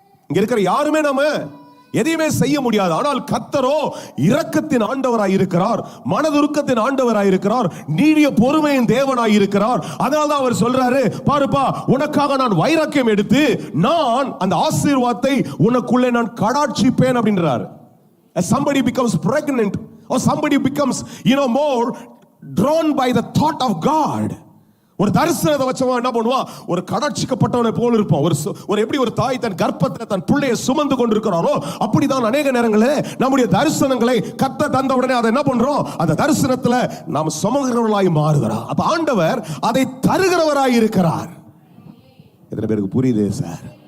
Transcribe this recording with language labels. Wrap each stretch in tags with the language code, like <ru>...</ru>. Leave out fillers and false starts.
<ta>இங்க இருக்கிற யாருமே நம்ம எதையுமே செய்ய முடியாது. ஆனால் கர்த்தரோ இரக்கத்தின் ஆண்டவராய் இருக்கிறார், மனதுருக்கத்தின் ஆண்டவராய் இருக்கிறார், நீடிய பொறுமையின் தேவனாய் இருக்கிறார். அதனால்தான் அவர் சொல்றாரு, பாருப்பா, உனக்காக நான் வைராக்கியம் எடுத்து நான் அந்த ஆசீர்வாதத்தை உனக்குள்ளே நான் கடாட்சிப்பேன் அப்படின்றார்.</ta> <en>As somebody becomes pregnant or somebody becomes more drawn by the thought of God,</en> <ta>ஒரு தரிசனத்தை வச்சவன் என்ன பண்ணுவான், ஒரு கடாட்சிக்கப்பட்டவனை போல இருப்பான். ஒரு எப்படி ஒரு தாய் தன் கர்ப்பத்தில் தன் பிள்ளையை சுமந்து கொண்டிருக்கிறாரோ, அப்படிதான் அநேக நேரங்களில் நம்முடைய தரிசனங்களை கர்த்தர் தந்த உடனே அதை என்ன பண்றோம், அந்த தரிசனத்துல நாம் சுமக்கிறவர்களாய் மாறுகிறோம். அப்ப ஆண்டவர் அதை தருகிறவராய் இருக்கிறார். எத்தனை பேருக்கு புரியுது சார்?</ta>